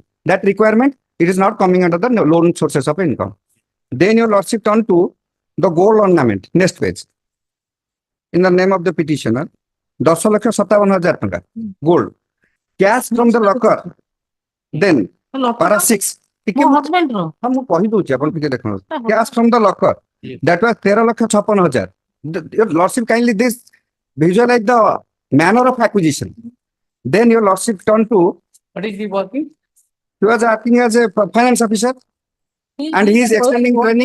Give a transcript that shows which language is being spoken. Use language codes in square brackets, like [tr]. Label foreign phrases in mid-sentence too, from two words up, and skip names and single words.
[en] That requirement, it is not coming under the loan sources of income. Then your lordship turn to the gold ornament, next page. In the name of the petitioner, 10,57,000 टंका gold, cash from the locker. Then para 6. husband ro. [or] ମୁଁ କହିଦଉଛି ଆପଣ ଟିକେ ଦେଖନ୍ତୁ, [en] cash from the locker, that was 13,56,000. Your lordship kindly this visualize the manner of acquisition. Then your lordship turn to, What is he working? he was acting as a finance officer and he is extending training.